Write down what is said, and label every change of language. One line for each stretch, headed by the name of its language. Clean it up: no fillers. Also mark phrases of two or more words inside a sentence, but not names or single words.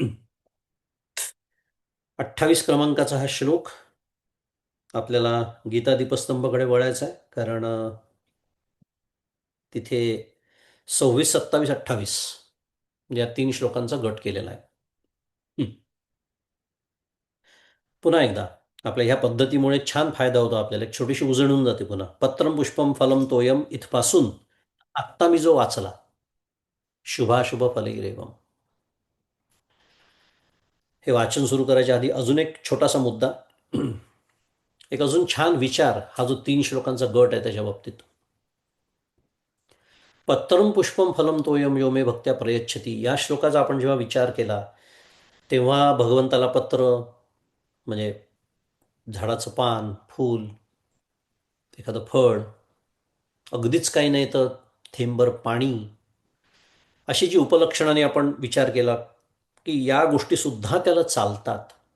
Marathi: 28 क्रमांकाचा हा श्लोक आपल्याला गीता दीपस्तंभकडे वळायचा आहे, कारण तिथे 26, 27, 28 या 3 श्लोकांचा गट केलेला आहे. पुन्हा एकदा आपल्या ह्या पद्धतीमुळे छान फायदा होतो आपल्याला. एक छोटीशी उजळ होऊन जाते पुन्हा.
Sanskrit: पत्रम पुष्पम फलम तोयम
Marathi: इथपासून आत्ता मी जो वाचला,
Sanskrit: शुभाशुभ फलैरेवम,
Marathi: हे वाचन सुरू करायच्या आधी अजून एक छोटासा मुद्दा, एक अजून छान विचार, हा जो 3 श्लोकांचा गट आहे त्याच्या बाबतीत.
Sanskrit: पत्रम पुष्पम फलम तोयम यो मे भक्त्या प्रयच्छती,
Marathi: या श्लोकाचा आपण जेव्हा विचार केला तेव्हा भगवंताला पत्र म्हणजे झाडाचं पान, फूल, एखादं फळ, अगदीच काही नाही तर थेंबर पाणी, अशी जी उपलक्षणाने आपण विचार केला की या गोष्टीसुद्धा त्याला चालतात.